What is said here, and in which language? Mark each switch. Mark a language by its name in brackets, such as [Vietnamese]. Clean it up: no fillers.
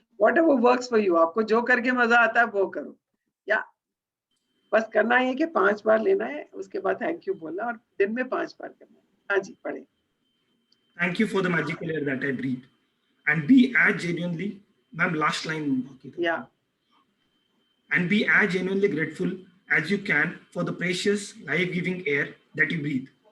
[English] Whatever works for you. [Hindi] आपको जो करके मजा आता है वो करो. या बस करना है कि 5 बार लेना है, उसके बाद थैंक यू बोलना, और दिन में 5 बार करना है. हाँ जी, पढ़े. [English] Thank you for the magical air that I breathe. And be as genuinely, ma'am, last line. Yeah. And be as genuinely grateful as you can for the precious, life-giving air that you breathe.